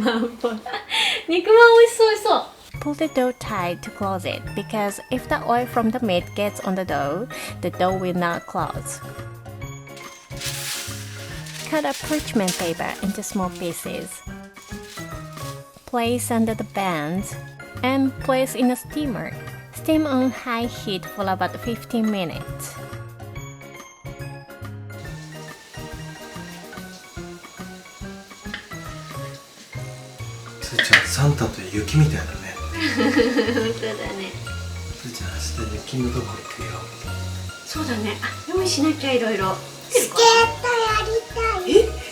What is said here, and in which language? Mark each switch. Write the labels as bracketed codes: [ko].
[ja] 肉まんっぽい肉まん美味しそう。 [en] Pull the dough tight to close it because if the oil from the meat gets on the dough will not close. Cut a parchment paper into small pieces. Place under the bands and place in a steamer. Steam on high heat for about 15 minutes. [ja] すーちゃん、サンタと雪みたいだね。本当だね。すーちゃん、明日雪のとこ行くよ。そうだね。用意しなきゃいろいろ。スケートやりたい。